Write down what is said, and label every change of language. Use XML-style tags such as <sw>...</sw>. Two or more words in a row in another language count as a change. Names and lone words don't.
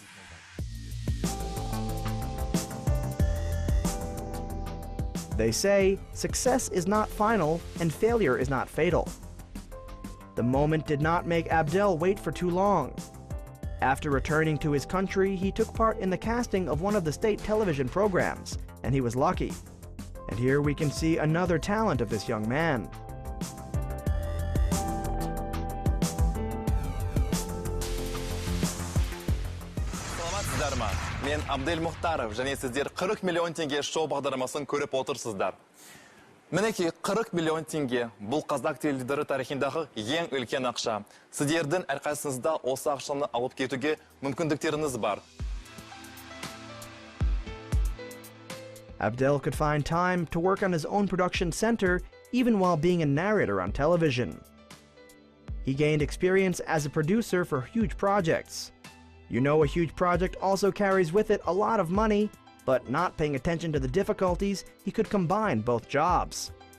<en>They say, success is not final and failure is not fatal. The moment did not make Abdel wait for too long. After returning to his country, he took part in the casting of one of the state television programs, and he was lucky. And here we can see another talent of this young man.</en> <kk>Мен Abdel Mukhtarov, және сіздер 40 миллион теңге шоу бағдарламасын көріп отырсыздар. Мінеки 40 миллион теңге бұл қазақ теледидары тарихындағы ең үлкен ақша. Сіздердің әрқайсыңызда осы ақшаны алып кетуге мүмкіндіктеріңіз бар.</kk> <en>Abdel could find time to work on his own production center even while being a narrator on television. He gained experience as a producer for huge projects. You know, a huge project also carries with it a lot of money, but not paying attention to the difficulties, he could combine both jobs.</en>